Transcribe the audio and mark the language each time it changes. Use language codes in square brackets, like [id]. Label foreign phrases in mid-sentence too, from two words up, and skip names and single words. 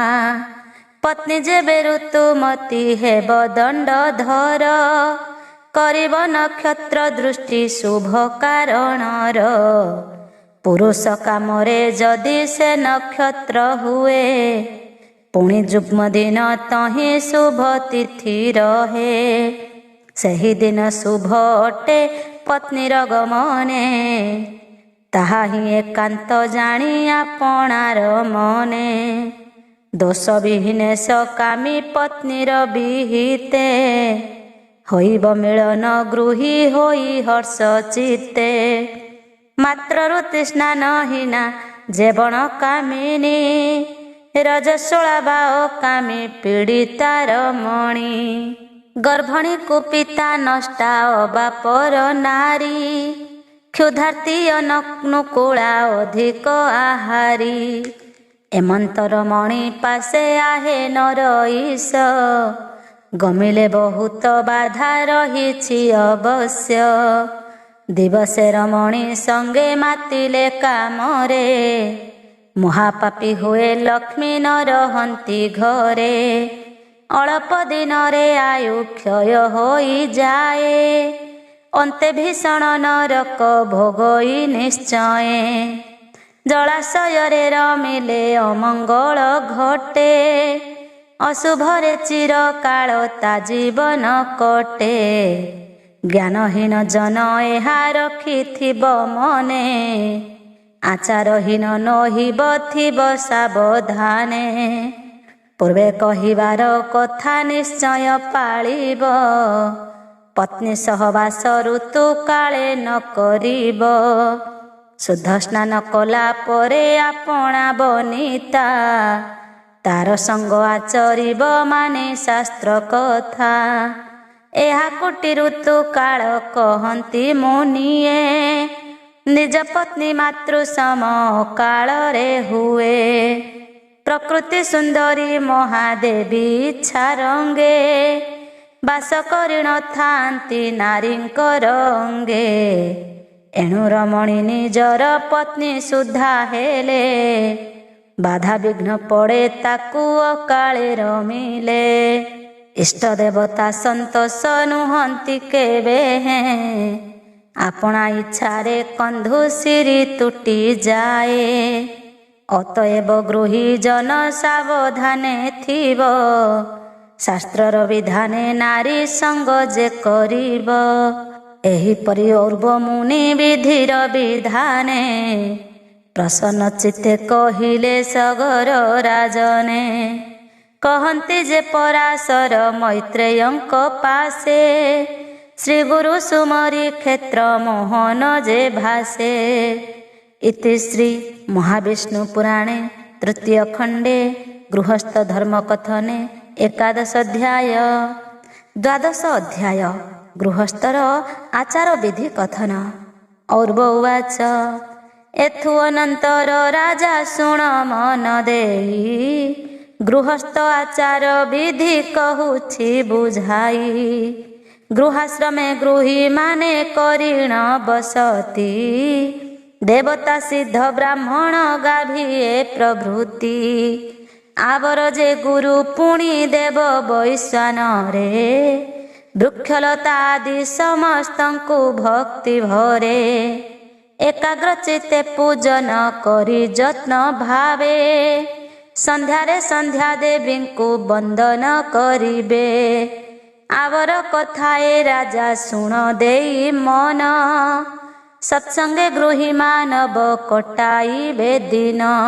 [or] ପତ୍ନୀ ଯେବେ ଋତୁମତୀ ହେବ ଦଣ୍ଡଧର କରିବ ନକ୍ଷତ୍ର ଦୃଷ୍ଟି ଶୁଭ କାରଣର। ପୁରୁଷ କାମରେ ଯଦି ସେ ନକ୍ଷତ୍ର ହୁଏ ପୁଣି ଯୁଗ୍ମ ଦିନ ତହି ଶୁଭ ତିଥି ରହେ। ସହି ଦିନ ଶୁଭ ଅଟେ ପତ୍ନୀର ଗମନେ ତାହା ହି ଏକାନ୍ତ ଜାଣି ଆପଣାର ମନେ। ଦୋଷ ବିହୀନେ ସକାମୀ ପତ୍ନୀର ବିହିତେ ହୋଇବ ମିଳନ ଗୃହୀ ହୋଇ ହର୍ଷ ଚିତ୍ତେ। ମାତ୍ର ଋତୁସ୍ନା ନହୀନା ଯେବଣ କାମିନୀ ରଜସ୍ୱଳା ବାଓ କାମୀ ପୀଡ଼ିତାର ମଣି। ଗର୍ଭଣୀ କୁପିତା ନଷ୍ଟା ଅବାପର ନାରୀ କ୍ଷୁଧାର୍ତ୍ତୀ ଅନୁକୂଳା ଅଧିକ ଆହାରୀ। ଏମନ୍ତର ମଣି ପାଶେ ଆହେ ନର ଈଶ ଗମିଲେ ବହୁତ ବାଧା ରହିଛି ଅବଶ୍ୟ। ଦିବସେ ରମଣୀ ସଙ୍ଗେ ମାତିଲେ କାମରେ ମହାପାପୀ ହୁଏ ଲକ୍ଷ୍ମୀ ନ ରହନ୍ତି ଘରେ। ଅଳ୍ପ ଦିନ ରେ ଆୟୁ କ୍ଷୟ ହୋଇ ଯାଏ ଅନ୍ତେ ଭୀଷଣ ନରକ ଭୋଗଇ ନିଶ୍ଚୟ। ଜଳାଶୟ ରେ ରମିଲେ ଅମଙ୍ଗଳ ଘଟେ ଅଶୁଭରେ ଚିର କାଳ ତା ଜୀବନ କଟେ। ଜ୍ଞାନହୀନ ଜନ ଏହା ରଖିଥିବ ମନେ ଆଚାରହୀନ ନହିବ ଥିବ ସାବଧାନେ। ପୂର୍ବେ କହିବାର କଥା ନିଶ୍ଚୟ पाଳିब ପତ୍ନୀ ସହବାସ ଋତୁ କାଳେ ନ କରିବ। ଶୁଦ୍ଧ ସ୍ନାନ କଲା ପରେ ଆପଣା ବନିତା ତାର ସଙ୍ଗ ଆଚରିବ ମାନେ ଶାସ୍ତ୍ର କଥା। ଏହା କୋଟି ଋତୁ କାଳ କହନ୍ତି ମୁନିଏ ନିଜ ପତ୍ନୀ ମାତୃ ସମ କାଳ ରେ ହୁଏ। ପ୍ରକୃତି ସୁନ୍ଦରୀ ମହାଦେବୀ ଇଚ୍ଛା ରଙ୍ଗେ ବାସ କରି ନ ଥାନ୍ତି ନାରୀଙ୍କର ଅଙ୍ଗେ। ଏଣୁ ରମଣୀ ନିଜର ପତ୍ନୀ ସୁଧା ହେଲେ ବାଧା ବିଘ୍ନ ପଡ଼େ ତାକୁ ଅକାଳେ ରମିଲେ। ଇଷ୍ଟ ଦେବତା ସନ୍ତୋଷ ନୁହନ୍ତି କେବେ ହେଁ ଆପଣା ଇଚ୍ଛାରେ କନ୍ଧୁସିରୀ ତୁଟି ଯାଏ। ଅତଏବ ଗୃହୀ ଜନ ସାବଧାନେ ଥିବ ଶାସ୍ତ୍ରର ବିଧାନେ ନାରୀ ସଙ୍ଗ ଯେ କରିବ। ଏହିପରି ଔର୍ବ ମୁନି ବିଧିର ବିଧାନେ ପ୍ରସନ୍ନ ଚିତ୍ତେ କହିଲେ ସଗର ରାଜନେ। କହନ୍ତି ଯେ ପରାଶର ମୈତ୍ରେୟଙ୍କ ପାଶେ ଶ୍ରୀ ଗୁରୁ ସୁମରି କ୍ଷେତ୍ର ମୋହନ ଯେ ଭାଷେ। ଇତି ଶ୍ରୀ ମହାବିଷ୍ଣୁ ପୁରାଣେ ତୃତୀୟ ଖଣ୍ଡେ ଗୃହସ୍ଥ ଧର୍ମ କଥନେ ଏକାଦଶ ଅଧ୍ୟାୟ। ଦ୍ୱାଦଶ ଅଧ୍ୟାୟ ଗୃହସ୍ଥର ଆଚାର ବିଧି କଥନ। ଔର୍ବ ଉବାଚ ଏଥୁ ଅନନ୍ତର ରାଜା ଶୁଣ ମନ ଦେଇ ଗୃହସ୍ଥ ଆଚାର ବିଧି କହୁଛି ବୁଝାଇ। ଗୃହାଶ୍ରମେ ଗୃହୀ ମାନେ କରିଣ ବସତି ଦେବତା ସିଦ୍ଧ ବ୍ରାହ୍ମଣ ଗାଭିଏ ପ୍ରଭୃତି। ଆବର ଯେ ଗୁରୁ ପୁଣି ଦେବ ବୈଶ୍ୱାନ ରେ ବୃକ୍ଷଲତା ଆଦି ସମସ୍ତଙ୍କୁ ଭକ୍ତି ଭରେ ଏକାଗ୍ର ଚିତ୍ତେ ପୂଜନ କରି ଯତ୍ନ ଭାବେ ସନ୍ଧ୍ୟାରେ ସନ୍ଧ୍ୟା ଦେବୀଙ୍କୁ ବନ୍ଦନ କରିବେ। ଆବର କଥାଏ ରାଜା ଶୁଣ ଦେଇ ମନ ସତ୍ସଙ୍ଗେ ଗୃହୀ ମାନବ କଟାଇବେ ଦିନ।